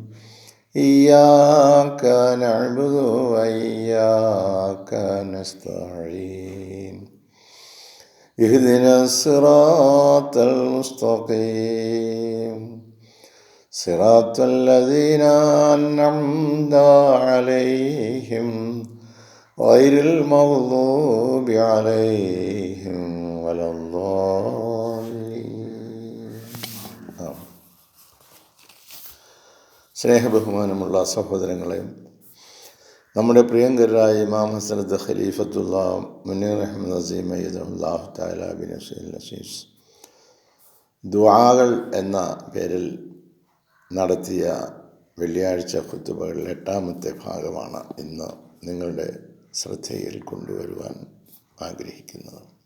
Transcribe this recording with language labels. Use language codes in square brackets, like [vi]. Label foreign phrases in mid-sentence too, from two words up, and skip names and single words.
[ar] إياك نعبد وإياك نستعين اهدنا الصراط المستقيم صراط الذين أنعمت عليهم غير المغضوب عليهم ولا الضالين. [ml] സ്നേഹബഹുമാനമുള്ള സഹോദരങ്ങളെ, നമ്മുടെ പ്രിയങ്കരായ ഇമാം ഹസ്രത്ത് ഖലീഫത്തുള്ള മുനീർ അഹ്മദ് അസീം [ar] الله تعالى بنصره العزيز [ml] ദുആകൾ എന്ന പേരിൽ നടത്തിയ വെള്ളിയാഴ്ച ഖുതുബകളിൽ 8ാമത്തെ ഭാഗമാണ് ഇന്ന് നിങ്ങളുടെ ശ്രദ്ധയിൽ കൊണ്ടുവരുവാൻ ആഗ്രഹിക്കുന്നത്.